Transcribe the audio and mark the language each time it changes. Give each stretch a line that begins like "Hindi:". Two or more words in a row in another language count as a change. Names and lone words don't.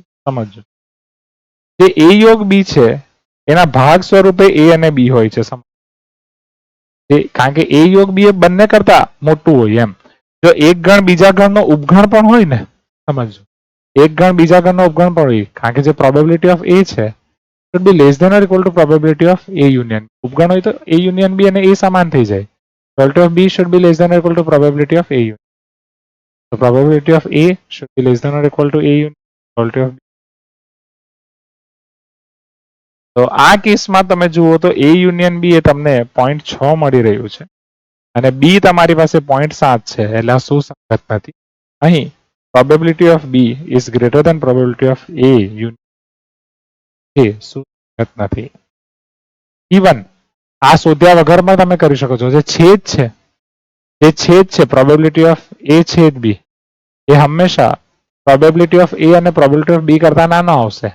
Gujarati: સમજો જે એ યોગ બી છે એના ભાગ સ્વરૂપે એ અને બી હોય છે. કારણ કે એ યોગ બી એ બંને કરતા મોટું હોય એમ. જો એક ગણ બીજા ગણનો ઉપગણ પણ હોય ને, સમજો એક ગણ બીજા ગણનો ઉપગણ પણ હોય, કારણ કે જે
English: probability of A
Gujarati: છે
English: should be less than or equal to probability of A union.
Gujarati: ઉપગણ હોય તો
English: A union B
Gujarati: અને A સમાન થઈ જાય.
English: Probability of B should be less than or equal to probability of A union. So probability of A should be less than or equal to A union. Probability of B.
Gujarati: તો આ કેસમાં તમે જુઓ તો
English: A union B
Gujarati: એ તમને 0.6 મળી રહ્યું છે અને B તમારી પાસે 0.7 છે, એટલે આ સુસંગત નથી. અહીં
English: probability of B is greater than probability of A union
Gujarati: એ સુસંગત નથી. ઇવન આ શોધ્યા વગરમાં તમે કરી શકો છો. જે છેદ છે
English: probability of A
Gujarati: છેદ બી એ હંમેશા
English: probability of A
Gujarati: અને
English: probability of B
Gujarati: કરતા નાનો આવશે.